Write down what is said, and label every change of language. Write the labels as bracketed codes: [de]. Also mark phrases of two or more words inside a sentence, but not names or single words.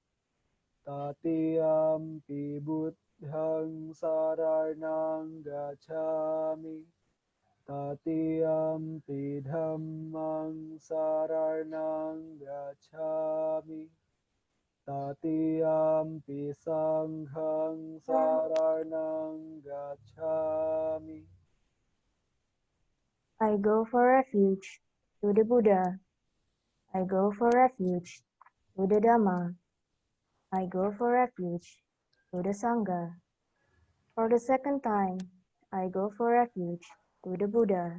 [pi] Tatiyampi buddhang saranang gacchami. Tatiyampi dhammang saranang gacchami. Tatiyampi sanghang saranang gacchami. [en] I go for refuge to the Buddha. I go for refuge to the Dhamma. I go for refuge to the Sangha. For the second time, I go for refuge to the Buddha.